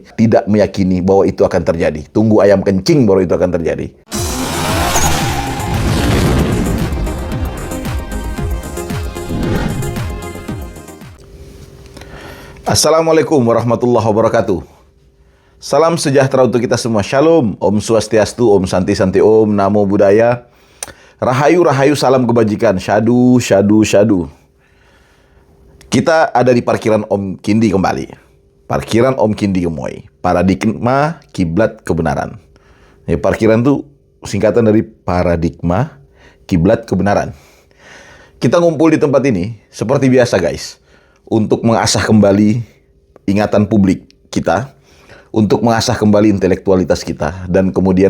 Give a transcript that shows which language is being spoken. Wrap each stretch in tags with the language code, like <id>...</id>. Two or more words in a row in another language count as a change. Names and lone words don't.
<id>Tidak meyakini bahwa itu akan terjadi. Tunggu ayam kencing baru itu akan terjadi.</id> <ar>السلام عليكم ورحمة الله وبركاته.</ar> <id>Salam sejahtera untuk kita semua. Shalom,</id> <sa>ॐ स्वस्त्यस्तु, ॐ शान्ति शान्ति ॐ, नमो बुद्धाय.</sa> <id>Rahayu, rahayu, salam kebajikan.</id> <pi>Syadu, syadu, syadu.</pi> <id>Kita ada di parkiran Om Kindi kembali. Parkiran Om Kindi Gemoy. Paradigma Kiblat Kebenaran. Ya, parkiran itu singkatan dari paradigma kiblat kebenaran. Kita ngumpul di tempat ini seperti biasa guys, untuk mengasah kembali ingatan publik kita, untuk mengasah kembali intelektualitas kita, dan kemudian</id>